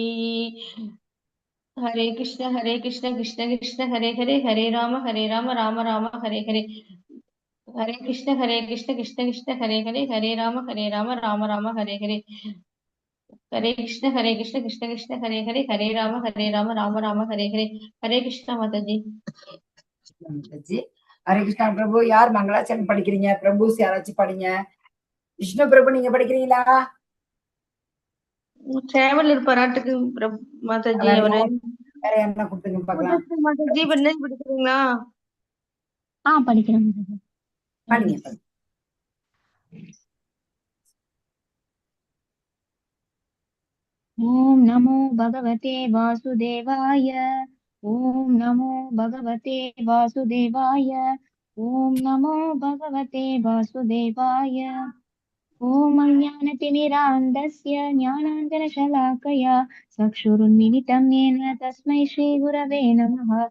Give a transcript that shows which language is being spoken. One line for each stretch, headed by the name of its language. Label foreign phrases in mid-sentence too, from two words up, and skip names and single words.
Sanskrit: हरे कृष्ण कृष्ण कृष्ण हरे हरे हरे राम राम राम हरे हरे हरे कृष्ण कृष्ण कृष्ण हरे हरे राम राम राम हरे हरे हरे कृष्ण कृष्ण कृष्ण हरे राम राम राम हरे हरे हरे कृष्ण माता जी.
Tamil: ஹரே கிருஷ்ணா பிரபு. யார் மங்களாச்சரணம் படிக்கிறீங்க? பிரபு யாராச்சும் படிங்க. விஷ்ணு பிரபு நீங்க படிக்கிறீங்களா? சேவல் இருப்பாராட்டுக்கு மாதாஜி. அவரு வேற என்ன கொடுத்துங்க பாக்கலாம். மாதாஜி படிக்கிறீங்களா? படிக்கிறேன் படிங்க.
Sanskrit: ओम नमो भगवते वासुदेवाय ॐ नमो भगवते वासुदेवाय। ॐ नमो भगवते वासुदेवाय। ॐ अज्ञानतिमिरान्धस्य ज्ञानाञ्जनशलाकया चक्षुरुन्मिलितं येन तस्मै श्रीगुरवे नमः।